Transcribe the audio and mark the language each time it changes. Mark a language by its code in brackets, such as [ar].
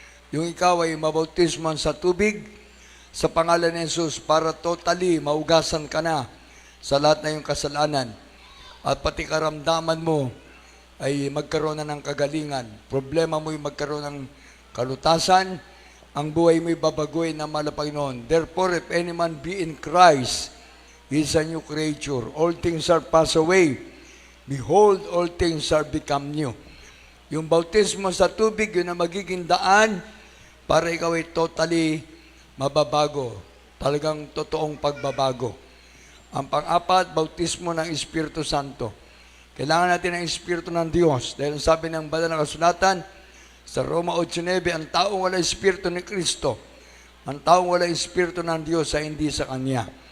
[tl] Yung ikaw ay mabautismo sa tubig sa pangalan ni Jesus para totally maugasan ka na sa lahat na iyong kasalanan. At pati karamdaman mo ay magkaroon na ng kagalingan. Problema mo ay magkaroon ng kalutasan. Ang buhay mo ay babagoy na Panginoon. [en] Therefore, if any man be in Christ, he is a new creature. All things are passed away. Behold, all things are become new. [tl] Yung bautismo sa tubig, yun ang magiging daan para ikaw ay totally mababago. Talagang totoong pagbabago. Ang pang-apat, bautismo ng Espiritu Santo. Kailangan natin ng Espiritu ng Diyos. Dahil sabi ng banal na kasulatan, sa Roma 8:9, ang taong wala Espiritu ni Kristo, ang taong wala Espiritu ng Diyos ay hindi sa Kanya.